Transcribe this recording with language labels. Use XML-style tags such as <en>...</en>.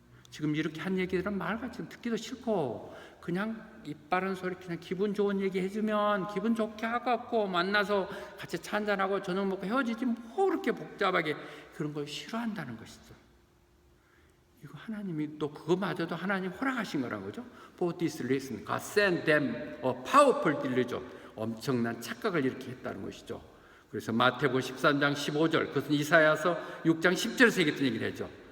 <ko>지금 이렇게 한 얘기들은 말같이 듣기도 싫고 그냥 입 바른 소리, 그냥 기분 좋은 얘기 해주면 기분 좋게 하고 만나서 같이 차 한잔하고 저녁 먹고 헤어지지 뭐 그렇게 복잡하게 그런 걸 싫어한다는 것이죠. 이거 하나님이 또 그거마저도 하나님 허락하신 거란 거죠.</ko> <en>For this reason God sent them a powerful delusion,</en> <ko>엄청난 착각을 이렇게 했다는 것이죠. 그래서 마태복음 13장 15절, 그것은 이사야서 6장 10절에서 얘기했던 얘기를 했죠.</ko>